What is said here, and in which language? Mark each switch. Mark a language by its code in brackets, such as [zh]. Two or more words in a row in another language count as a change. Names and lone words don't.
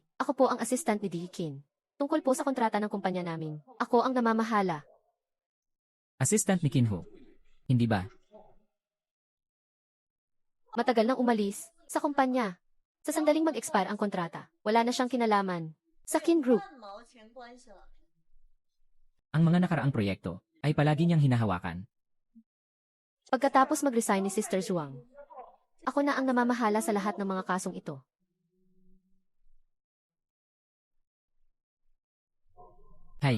[tl] Ako po ang assistant ni Dikin. Tungkol po sa kontrata ng kumpanya namin. Ako ang namamahala. Assistant ni Kinho. Hindi ba? Matagal nang umalis sa kumpanya. Sa sandaling mag-expire ang kontrata, wala na siyang kinalaman. Sa Kin Group, [zh] 半毛钱关系了。 [tl] Ang mga nakaraang proyekto ay palagi niyang hinahawakan. pagkatapos mag-resign ni Sister Zhuang, ako na ang namamahala sa lahat ng mga kasong ito. Hay!